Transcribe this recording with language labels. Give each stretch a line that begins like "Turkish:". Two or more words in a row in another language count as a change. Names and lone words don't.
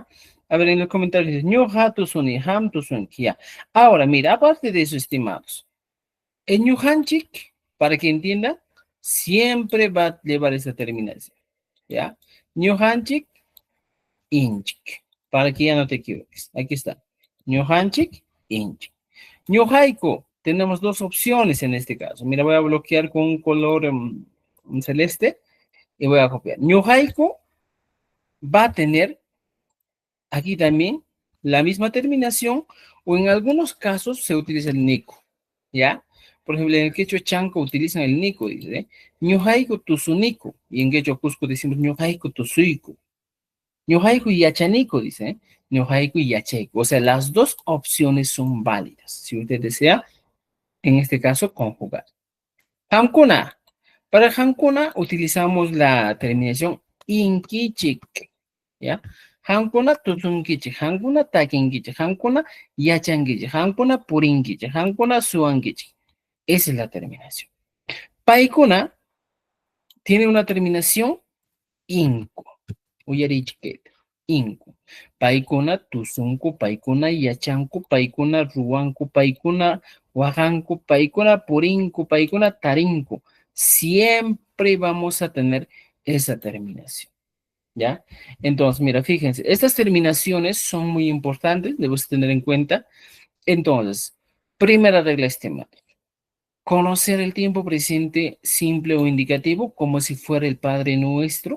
Spanish: A ver, en los comentarios dice, ñoja, tu son y ham, tu son ya. Ahora, mira, aparte de eso, estimados, el ñujanchik, para que entienda, siempre va a llevar esa terminación, ¿ya?
Quechua: Ñujanchik, inchik.
Spanish: para que ya no te equivoques. Aquí está.
Quechua: Ñujanchik, inchik. Ñujaiko,
Spanish: tenemos dos opciones en este caso. Mira, voy a bloquear con un color celeste y voy a copiar. Ñujaiko va a tener aquí también la misma terminación o en algunos casos se utiliza el nico, ¿ya? Por ejemplo, en el quechua chanco utilizan el nico, dice, ¿eh?
Quechua: Ñujaiko tusunico,
Spanish: y en quechua cusco decimos
Quechua: ñujaiko tusuico. Ñujaiko y yachanico,
Spanish: dice, ¿eh?
Quechua: Ñujaiko y yacheco.
Spanish: O sea, las dos opciones son válidas, si usted desea, en este caso, conjugar. Hankuna. Para Hankuna utilizamos la terminación inkichik, ¿ya?
Quechua: Hankuna tusunkichik, Hankuna takinkichik, Hankuna yachankichik, Hankuna purinkichik, Hankuna suankichik.
Spanish: Esa es la terminación. Paikuna tiene una terminación inco,
Quechua: uyarichiketa, inco. Paikuna tusunku, paikuna yachanku, paikuna ruanku, paikuna huajanku, paikuna purinku, paikuna tarinku.
Spanish: Siempre vamos a tener esa terminación, ¿ya? Entonces, mira, fíjense, estas terminaciones son muy importantes, debes tener en cuenta. Entonces, primera regla estimada. Conocer el tiempo presente simple o indicativo como si fuera el Padre Nuestro.